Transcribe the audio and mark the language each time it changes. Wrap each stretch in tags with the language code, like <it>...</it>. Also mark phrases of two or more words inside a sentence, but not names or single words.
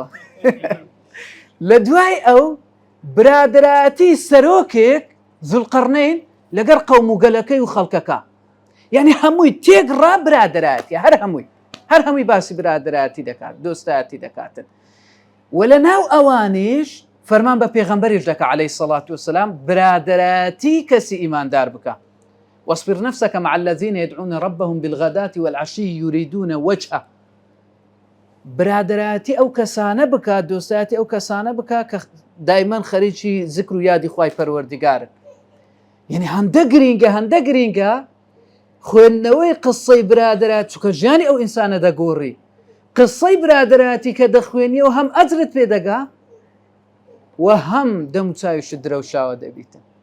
<ckb>لە دوای ئەو برادەرایەتی سەرۆکێک زولقەرنەین لەگەر قەوم و گەلەکەی و خەڵکەکە. یعنی هەمووی تێگڕا برادەرایەتی هەر هەمووی باسی برادەرایەتی دەکات دۆستایەتی دەکاتن. و لە ناو ئەوانیش فەرمان بە پێغەمبەریش دەکا</ckb> <ar>عەلەیهی سەڵات وسەلام</ar> <ckb>برادەرایەتی کەسی ئیماندار بکە.</ckb> <ar>واصبر نفسك مع الذين يدعون ربهم بالغداة والعشي يريدون وجهه.</ar> <ckb>برادەرایەتی ئەو کەسانە بکە دۆستایەتی ئەو کەسانە بکە کە دایمەن خەریکی زیکر و یادی خوای پەروەردگارن. یعنی هەندە گرینگە خوێندنەوەی قسەی برادەرایەت چونکە ژیانی ئەو ئینسانە دەگۆڕی قسەی برادەرایەتی کە دەخوێنیەوە هەم ئەجرت پێ دەگا و هەم دەموچاویشت درەوشاوە دەبیتن.</ckb>